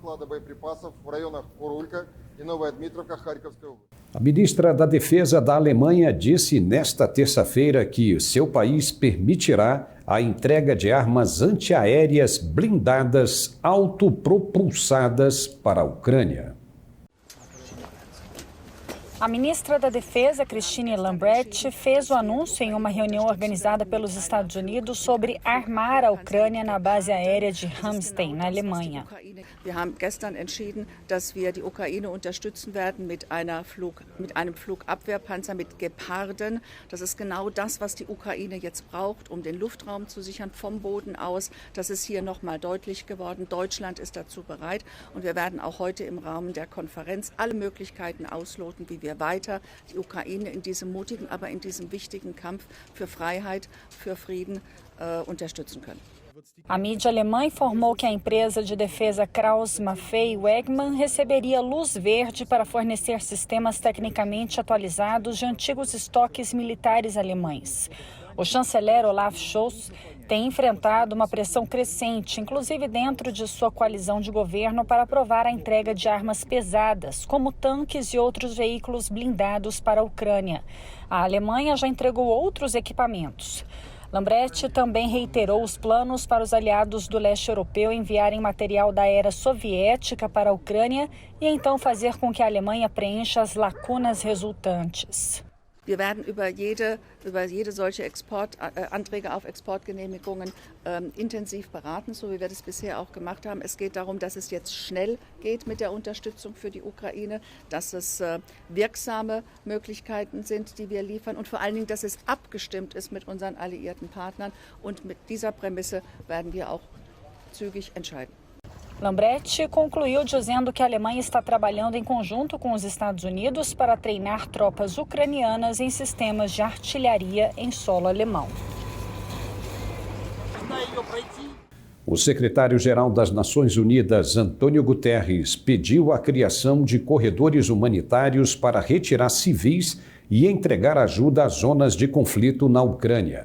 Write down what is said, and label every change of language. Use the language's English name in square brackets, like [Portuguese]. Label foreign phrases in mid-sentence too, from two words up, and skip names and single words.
[Portuguese] A ministra da Defesa da Alemanha disse nesta terça-feira que seu país permitirá a entrega de armas antiaéreas blindadas autopropulsadas para a Ucrânia. A ministra da Defesa, Christine Lambrecht, fez o anúncio em uma reunião organizada pelos Estados Unidos sobre armar a Ucrânia na base aérea de Ramstein, na Alemanha. [German] Wir haben gestern entschieden, dass wir die Ukraine unterstützen werden mit einem Flugabwehrpanzer, mit Geparden. Das ist genau das, was die Ukraine jetzt braucht, um den Luftraum zu sichern vom Boden aus. Das ist hier nochmal deutlich geworden. Deutschland ist dazu bereit und wir werden auch heute im Rahmen der Konferenz alle Möglichkeiten ausloten, wie wir weiter die Ukraine in diesem mutigen, aber in diesem wichtigen Kampf für Freiheit, für Frieden unterstützen können. [Portuguese] A mídia alemã informou que a empresa de defesa Krauss-Maffei-Wegmann receberia luz verde para fornecer sistemas tecnicamente atualizados de antigos estoques militares alemães. O chanceler Olaf Scholz tem enfrentado uma pressão crescente, inclusive dentro de sua coalizão de governo, para aprovar a entrega de armas pesadas, como tanques e outros veículos blindados para a Ucrânia. A Alemanha já entregou outros equipamentos. Lambrecht também reiterou os planos para os aliados do leste europeu enviarem material da era soviética para a Ucrânia e então fazer com que a Alemanha preencha as lacunas resultantes. [German] Wir werden über jede solche Anträge auf Exportgenehmigungen intensiv beraten, so wie wir das bisher auch gemacht haben. Es geht darum, dass es jetzt schnell geht mit der Unterstützung für die Ukraine, dass es wirksame Möglichkeiten sind, die wir liefern und vor allen Dingen, dass es abgestimmt ist mit unseren alliierten Partnern. Und mit dieser Prämisse werden wir auch zügig entscheiden. [Portuguese] Lambrecht concluiu dizendo que a Alemanha está trabalhando em conjunto com os Estados Unidos para treinar tropas ucranianas em sistemas de artilharia em solo alemão. O secretário-geral das Nações Unidas, Antônio Guterres, pediu a criação de corredores humanitários para retirar civis e entregar ajuda às zonas de conflito na Ucrânia.